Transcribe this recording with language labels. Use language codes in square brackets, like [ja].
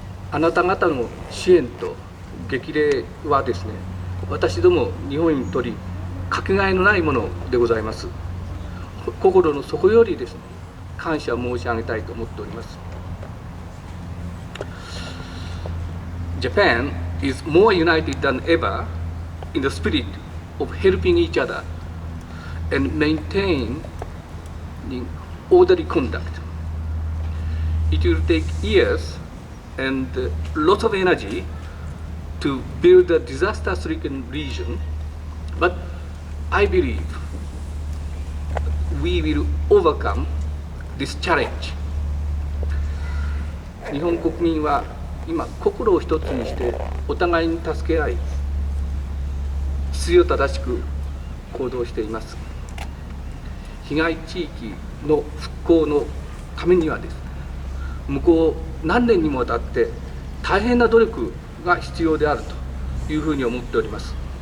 [ja] あなた方の支援と激励はですね、私ども日本にとりかけがえのないものでございます。心の底よりですね、感謝申し上げたいと思っております。 [en] Japan is more united than ever in the spirit of helping each other and maintaining orderly conduct. It will take years and lots of energy to build a disaster-stricken region, but I believe we will overcome this challenge. [ja] 日本国民は今心を一つにしてお互いに助け合い、必要正しく行動しています。被害地域の復興のためにはですね、向こう何年にもわたって大変な努力が必要であるというふうに思っております。